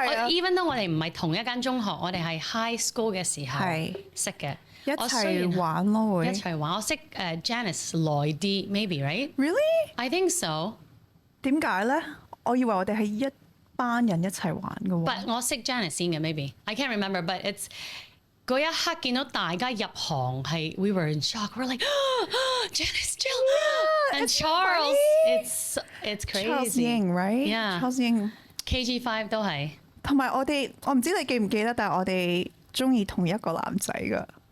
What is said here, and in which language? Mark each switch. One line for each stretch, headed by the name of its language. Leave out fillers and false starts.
English: even though
Cantonese: 我哋唔係同一間中學，我哋係 high school 嘅時候識嘅，一齊玩咯會。一齊玩，我識Janice 耐啲
English: maybe right? Really? I think so.
Cantonese: 點解咧？我以為我哋係一班人一齊玩嘅喎。
English: But
Cantonese: 我識
English: Janice
Cantonese: 先嘅
English: maybe. I can't remember, but it's
Cantonese: 嗰一刻見到大家入行係
English: we were in shock. We're like, oh, Janice, Jill, and Charles. It's crazy. Charles Ying, right? Yeah. Charles Ying.
Cantonese: KG5 都係。同埋我唔知你記唔記得，但係我哋中意同一個男仔㗎。